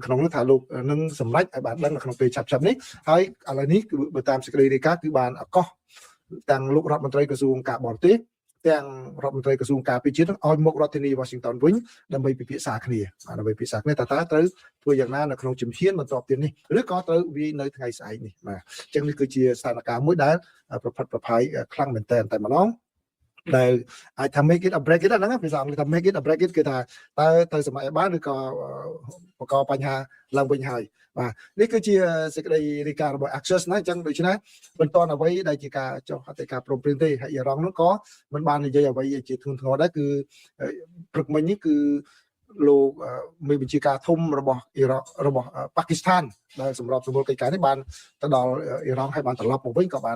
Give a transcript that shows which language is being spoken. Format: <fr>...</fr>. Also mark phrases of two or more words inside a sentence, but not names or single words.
<km>ក្នុងនោះថាលោកនឹងសម្រេចឲ្យបានដឹងនៅក្នុងពេលឆាប់ៗនេះហើយឥឡូវនេះគឺបើតាមសេចក្តីរាយការណ៍គឺបានអកោះទាំងលោករដ្ឋមន្ត្រីក្រសួងការបរទេសទាំងរដ្ឋមន្ត្រីក្រសួងការពារជាតិឲ្យមករដ្ឋធានី Washington វិញដើម្បីពិភាក្សាគ្នាដើម្បីពិភាក្សាគ្នាតើត្រូវធ្វើយ៉ាងណានៅក្នុងជំហានបន្ទាប់ទៀតនេះឬក៏ត្រូវវា នៅថ្ងៃស្អែកនេះបាទអញ្ចឹងនេះគឺជាស្ថានភាពមួយដែលប្រផិតប្រផាយខ្លាំងមែនតើតែម្ដងដែលអាចថា</km> <en>make it a break it</en> <km>ហ្នឹងភាសាអង់គ្លេសថា</km> <en>make it a break it</en> <km>គឺថាតើទៅសម័យបានឬក៏បង្កបញ្ហាឡើងវិញហើយបាទ នេះគឺជាសេចក្តីរាយការណ៍របស់ Access ណាអញ្ចឹងដូច្នេះបន្តអ្វីដែលជាការចុះហត្ថលេខាព្រមព្រៀងទេហើយអ៊ីរ៉ង់នោះក៏មិនបាននិយាយអ្វីជាធ្ងន់ធ្ងរដែរគឺព្រឹក មិញនេះគឺលោកមេបញ្ជាការធំរបស់អ៊ីរ៉ង់របស់ប៉ាគីស្ថានដែលសម្របសម្រួលកិច្ចការនេះបានទៅដល់អ៊ីរ៉ង់ហើយបានត្រឡប់មកវិញក៏បាន</km>